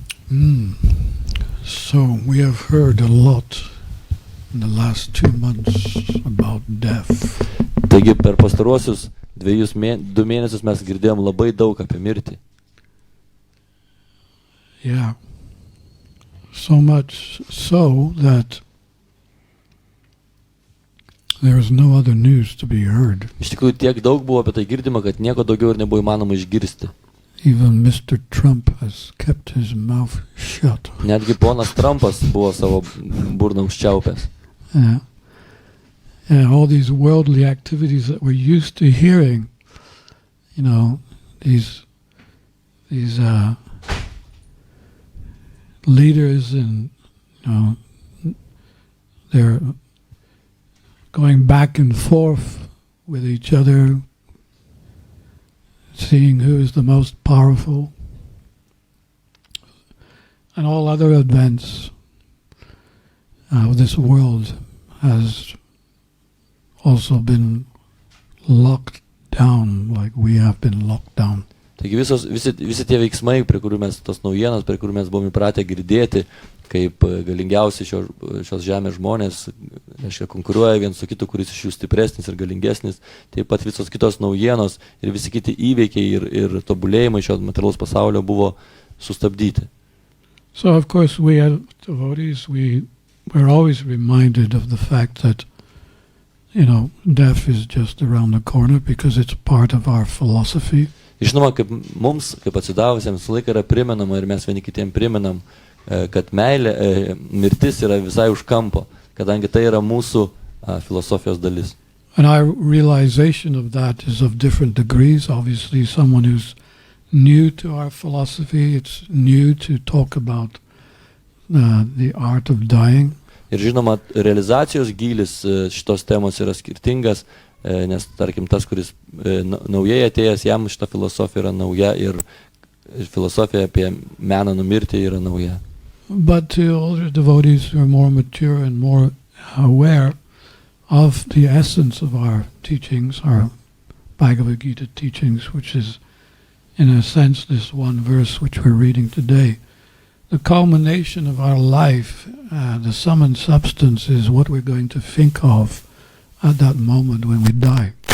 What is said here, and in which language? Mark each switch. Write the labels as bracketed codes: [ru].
[en] So we have heard a lot in the last 2 months about death. [lt] Taigi per pastaruosius 2 mėnesius mes girdėjom labai daug apie mirtį. [en] Yeah. So much so that there is no other news to be heard. [lt] Iš tikrųjų tiek daug buvo apie tai girdima, kad nieko daugiau ir nebuvo įmanoma išgirsti. [en] Even Mr. Trump has kept his mouth shut. [lt] Netgi ponas Trumpas buvo savo burną užčiaupęs. [en] Yeah. And all these worldly activities that we're used to hearing, you know, these leaders, and you know, they're going back and forth with each other, seeing who is the most powerful, and all other events of this world has also been locked down like we have been locked down. [lt] Taigi visi tie veiksmai, prie kurių mes, tos naujienos, prie kurių mes buvome įpratę girdėti, kaip galingiausi šios žemės žmonės, reiškia, konkuruoja viens su kitu, kuris iš jų stipresnis ir galingesnis, taip pat visos kitos naujienos ir visi kiti įveikiai ir tobulėjimai šio materialaus pasaulio buvo sustabdyti. [en] So of course we as devotees, we're always reminded of the fact that, you know, death is just around the corner because it's part of our philosophy. [lt] Žinoma, kaip mums, kaip atsidavusiems, visą laiką yra primenama ir mes vieni kitiem primenam, kad meilė, mirtis yra visai už kampo, kadangi tai yra mūsų filosofijos dalis. [en] And our realization of that is of different degrees. Obviously, someone who's new to our philosophy, it's new to talk about the art of dying. [lt] Ir žinoma, realizacijos gylis šitos temos yra skirtingas, nes, tarkim, tas, kuris naujai atėjęs, jam šita filosofija yra nauja ir filosofija apie meną numirti yra nauja. [en] But to older devotees who are more mature and more aware of the essence of our teachings, our Bhagavad Gita teachings, which is, in a sense, this one verse which we're reading today, the culmination of our life, the sum and substance is what we're going to think of at that moment when we die.